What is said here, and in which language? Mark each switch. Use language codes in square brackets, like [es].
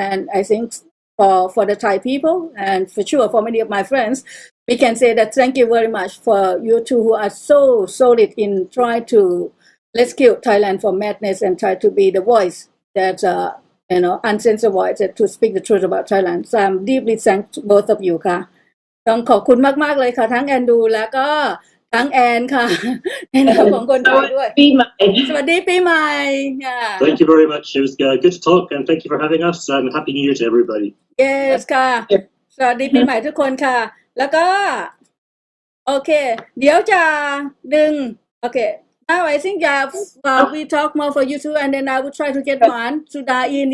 [en] And I think for the Thai people, and for sure for many of my friends, we can say that thank you very much for you two who are so solid in trying to rescue Thailand from madness and try to be the voice that uncensored voice to speak the truth about Thailand. [th] So I'm deeply thankful to both of you ค่ะต้องขอบคุณมากๆเลยค่ะทั้งแอนดูแล้วก็ทั้งแอนค่ะในนามของคนไทยด้วยสวัสดีปีใหม่ [en] Thank you very much. It was good to talk, and thank you for having us, and Happy New Year to everybody. Yes ค่ะสวัสดีปีใหม่ทุกคนค่ะแล้วก็โอเคเดี๋ยวจะดึงโอเค Now I think we talk more for you two, and then I will try to get one Sudha in.